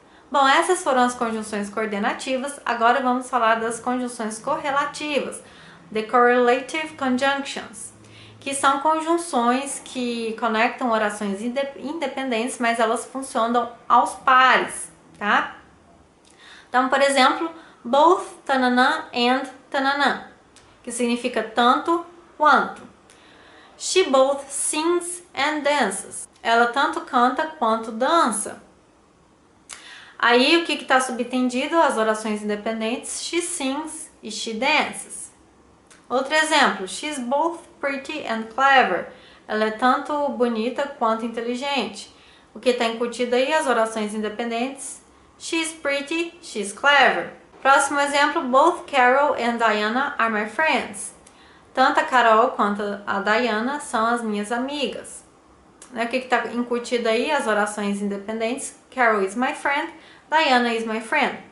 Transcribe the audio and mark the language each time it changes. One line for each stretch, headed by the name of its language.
Portuguese: Bom, essas foram as conjunções coordenativas, agora vamos falar das conjunções correlativas,
English: the correlative conjunctions,
Portuguese: que são conjunções que conectam orações independentes, mas elas funcionam aos pares, tá? Então, por exemplo, both tananã and tananã, que significa tanto quanto.
English: She both sings and dances.
Portuguese: Ela tanto canta quanto dança. Aí, o que está subtendido? As orações independentes,
English: she sings
Portuguese: e
English: she dances.
Portuguese: Outro exemplo,
English: she's both pretty and clever.
Portuguese: Ela é tanto bonita quanto inteligente. O que está incutido aí? As orações independentes.
English: She's pretty, she's clever.
Portuguese: Próximo exemplo,
English: both Carol and Diana are my friends.
Portuguese: Tanto a Carol quanto a Diana são as minhas amigas. Né? O que está incutido aí? As orações independentes.
English: Carol is my friend, Diana is my friend.